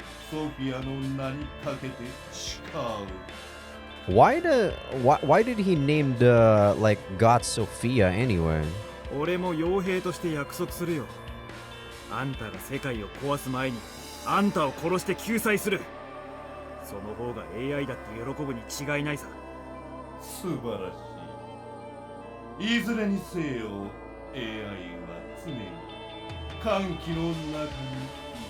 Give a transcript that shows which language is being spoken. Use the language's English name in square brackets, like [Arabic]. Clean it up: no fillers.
[Japanese] ソフィアの名にかけて誓う。 [English] Why did he name the like God Sophia anyway? [Japanese] 俺も傭兵として約束するよ。あんたが世界を壊す前にあんたを殺して救済する。その方が AI だって喜ぶに違いないさ。素晴らしい。いずれにせよ AI は常に歓喜の中に。